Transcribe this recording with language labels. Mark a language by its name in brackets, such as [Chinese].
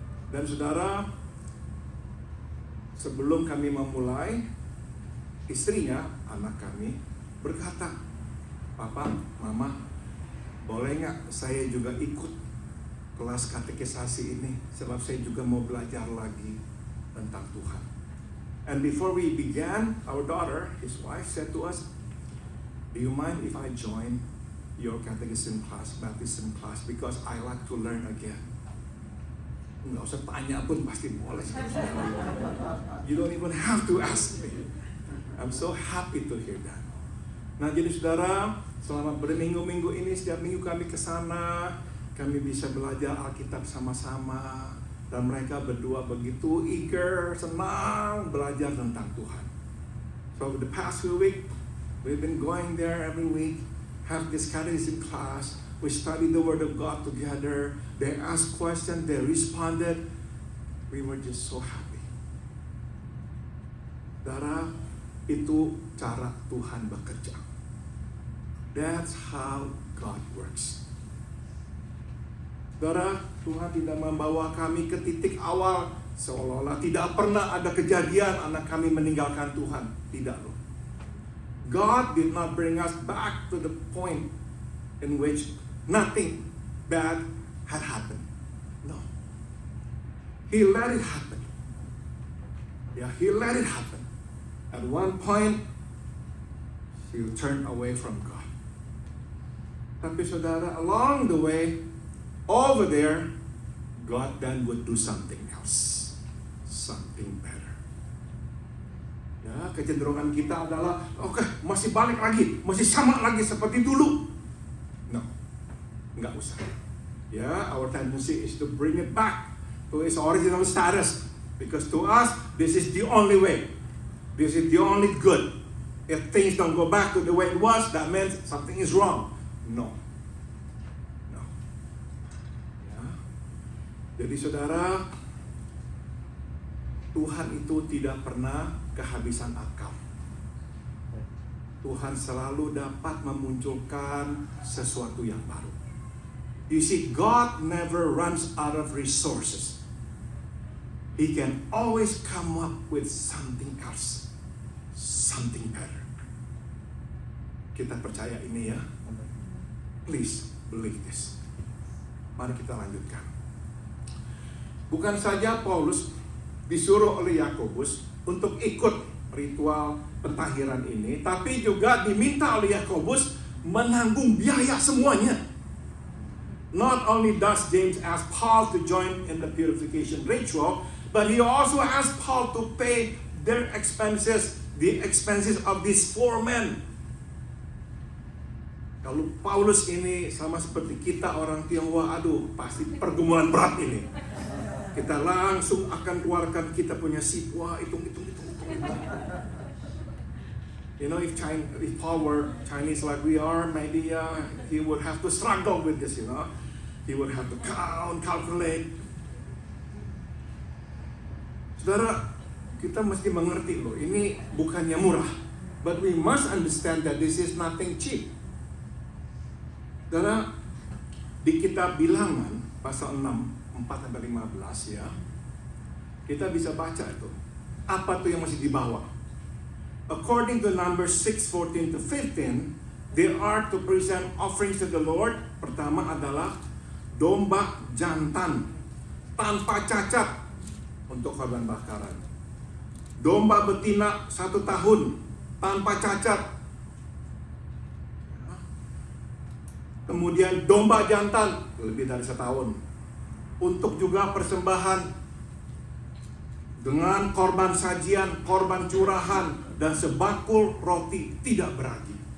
[Indonesian] Dan saudara, sebelum kami memulai, istrinya, anak kami, berkata, "Papa, Mama, boleh nggak saya juga ikut kelas katekisasi ini? Sebab saya juga mau belajar lagi tentang Tuhan." [English] And before we began, our daughter, his wife, said to us, "Do you mind if I join your catechism class, baptism class? Because I like to learn again." [Indonesian] Nggak usah tanya pun pasti boleh. [English] You don't even have to ask me. I'm so happy to hear that. [Indonesian] Nah, jadi saudara, selama berminggu-minggu ini, setiap minggu kami ke sana, kami bisa belajar Alkitab sama-sama, dan mereka berdua begitu eager, senang belajar tentang Tuhan. [English] So the past few weeks, we've been going there every week, have this catechism class. We study the Word of God together. They asked questions, they responded. We were just so happy. [Indonesian] Saudara, itu cara Tuhan bekerja. [English] That's how God works. [Indonesian] Saudara, Tuhan tidak membawa kami ke titik awal seolah-olah tidak pernah ada kejadian anak kami meninggalkan Tuhan. Tidak loh. [English] God did not bring us back to the point in which nothing bad had happened. No. He let it happen. Yeah, He let it happen. At one point, she turned away from God. [Indonesian] Tapi saudara, [English] along the way, over there, God then would do something else. Something better. [Indonesian] Ya, kecenderungan kita adalah, oke, masih balik lagi, masih sama lagi seperti dulu. [English] No, [Indonesian] nggak usah. Ya, [English] our tendency is to bring it back to its original status. Because to us, this is the only way. This is the only good. If things don't go back to the way it was, that means something is wrong. No. No. Ya. [Indonesian] Jadi saudara, Tuhan itu tidak pernah kehabisan akal. Tuhan selalu dapat memunculkan sesuatu yang baru. [English] You see, God never runs out of resources. He can always come up with something else. Something better. [Indonesian] Kita percaya ini ya. [English] Please believe this. [Indonesian] Mari kita lanjutkan. Bukan saja Paulus disuruh oleh Yakobus untuk ikut ritual pentahiran ini, tapi juga diminta oleh Yakobus menanggung biaya semuanya. [English] Not only does James ask Paul to join in the purification ritual, but he also asked Paul to pay their expenses, the expenses of these 4 men. [Indonesian] Kalau Paulus ini sama seperti kita orang Tionghoa, aduh pasti pergumulan berat ini. Kita langsung akan keluarkan kita punya sipwa, hitung. [English] You know, if Paul were Chinese like we are, maybe he would have to struggle with this, you know. He would have to calculate. [Indonesian] Saudara, kita mesti mengerti loh, ini bukannya murah. [English] But we must understand that this is nothing cheap. [Indonesian] Saudara, di kitab Bilangan pasal 6, 4-15 ya, kita bisa baca itu. Apa tuh yang masih dibawa? [English] According to Numbers 6:14-15, they are to present offerings to the Lord. [Indonesian] Pertama adalah domba jantan tanpa cacat untuk korban bakaran. Domba betina 1 tahun tanpa cacat. kemudian domba jantan lebih dari setahun, untuk juga persembahan dengan korban sajian, korban curahan, dan sebakul roti tidak beragi.